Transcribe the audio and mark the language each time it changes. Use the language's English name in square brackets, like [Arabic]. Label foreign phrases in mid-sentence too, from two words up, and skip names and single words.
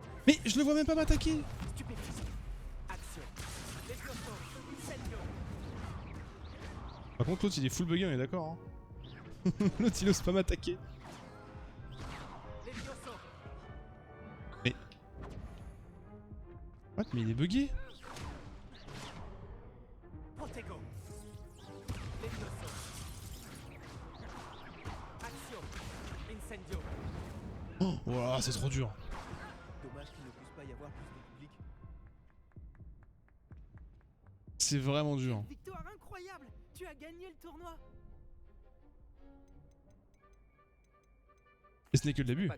[French] Mais je le vois même pas m'attaquer. Stupéfique. Action. Levioso. Incendio. Par contre l'autre il est full bugué, on est d'accord hein. L'autre il ose pas m'attaquer. Levioso. What, mais il est bugué. Protego. Levioso. Action. Incendio. Oh, voilà, c'est trop dur. Dommage qu'il ne puisse pas y avoir plus de public. C'est vraiment dur. Victoire incroyable! Tu as gagné le tournoi! Et ce n'est que le début.